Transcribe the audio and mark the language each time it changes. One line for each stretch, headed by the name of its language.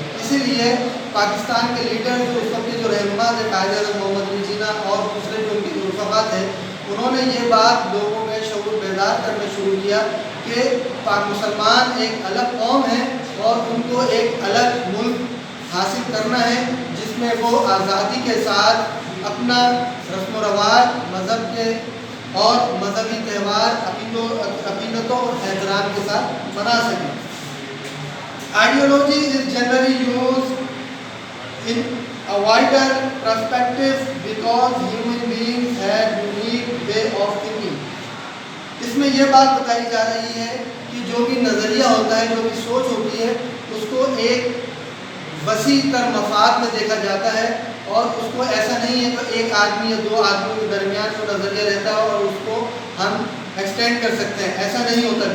Urdu: اسی لیے پاکستان کے لیڈر جو اس وقت کے جو رہنما تھے, قائد اعظم محمد علی جناح اور دوسرے جو ان کے رفقا تھے, انہوں نے یہ بات لوگوں میں شعور بیدار کرنا شروع کیا کہ مسلمان ایک الگ قوم ہے اور ان کو ایک الگ ملک حاصل کرنا ہے جس میں وہ آزادی کے ساتھ اپنا رسم و رواج, مذہب کے اور مذہبی تہوار عقیدتوں اور احترام کے ساتھ منا سکیں.
English: Ideology is generally used in a wider perspective because human beings have unique way of thinking.
Urdu: اس میں یہ بات بتائی جا رہی ہے کہ جو بھی نظریہ ہوتا ہے, جو بھی سوچ ہوتی ہے, اس کو ایک وسیع تر مفاد میں دیکھا جاتا ہے, اور اس کو ایسا نہیں ہے کہ ایک آدمی یا دو آدمیوں کے درمیان جو نظریہ رہتا ہے اور اس کو ہم ایکسٹینڈ کر سکتے ہیں, ایسا نہیں ہوتا.